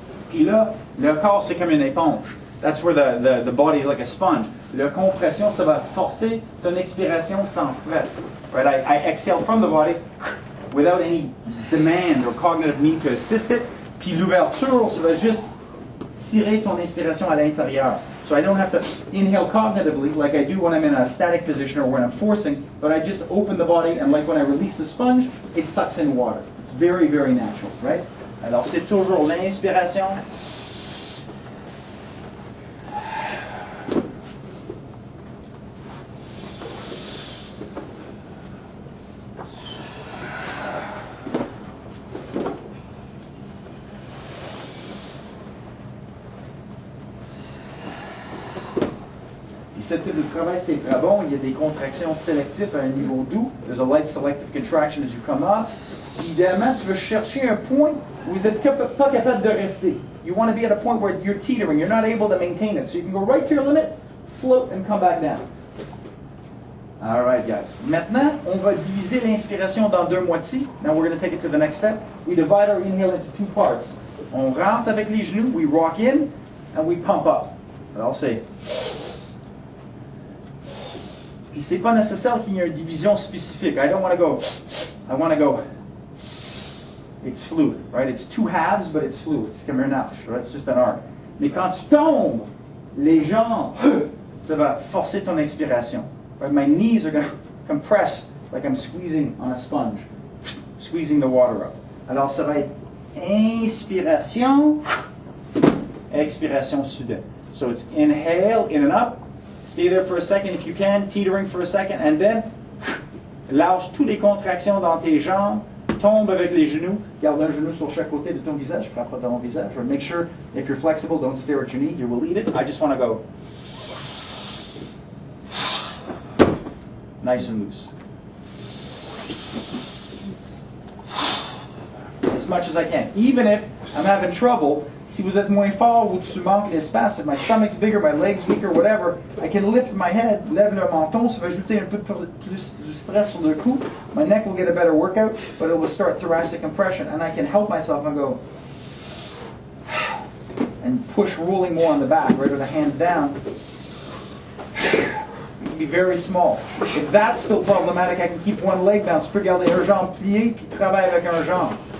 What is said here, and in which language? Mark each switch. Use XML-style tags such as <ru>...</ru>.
<fr>Puis là, le corps, c'est comme une éponge.</fr> <en>That's where the body is like a sponge.</en> <fr>La compression, ça va forcer ton expiration sans stress.</fr> <en>Right? I exhale from the body without any demand or cognitive need to assist it.</en> <fr>Puis l'ouverture, ça va juste tirer ton inspiration à l'intérieur.</fr> <en>So I don't have to inhale cognitively like I do when I'm in a static position or when I'm forcing, but I just open the body, and like when I release the sponge, it sucks in water. It's very, very natural, right?</en> <fr>Alors c'est toujours l'inspiration. Ce type de travail, c'est très bon. Il y a des contractions sélectives à un niveau doux.</fr> <en>There's a light selective contraction as you come up.</en> <fr>Idéalement, tu veux chercher un point où vous n'êtes pas capable de rester.</fr> <en>You want to be at a point where you're teetering. You're not able to maintain it. So you can go right to your limit, float, and come back down. All right, guys.</en> <fr>Maintenant, on va diviser l'inspiration dans 2 moitiés.</fr> <en>Now we're going to take it to the next step. We divide our inhale into 2 parts.</en> <fr>On rentre avec les genoux,</fr> <en>we rock in, and we pump up.</en> <fr>Alors c'est... Puis c'est pas nécessaire qu'il y ait une division spécifique.</fr> <en>I don't want to go. I want to go. It's fluid, right? It's 2 halves, but it's fluid.</en> <fr>C'est comme un arche,</fr> <en>right? It's just an arc.</en> <fr>Mais quand tu tombes, les jambes, Ça va forcer ton expiration.</fr> <en>Right? My knees are going to compress like I'm squeezing on a sponge, squeezing the water up.</en> <fr>Alors, ça va être inspiration, expiration soudaine.</fr> <en>So it's inhale, in and up. Stay there for a second if you can, teetering for a second, and then</en> <fr>lâche toutes les contractions dans tes jambes, tombe avec les genoux, garde un genou sur chaque côté de ton visage, je frappe pas dans ton visage.</fr> <en>Make sure if you're flexible, don't stare at your knee, you will eat it. I just want to go nice and loose. As much as I can. Even if I'm having trouble,</en> <fr>si vous êtes moins fort ou tu manques d'espace,</fr> <en>if my stomach's bigger, my leg's weaker, whatever, I can lift my head,</en> <fr>lève le menton, ça va ajouter un peu plus du stress sur le cou.</fr> <en>My neck will get a better workout, but it will start thoracic compression, and I can help myself and go and push rolling more on the back, right, with the hands down. It can be very small. If that's still problematic, I can keep one leg down.</en> <fr>Tu peux garder un jambe plié, puis travailler avec un jambe.</fr>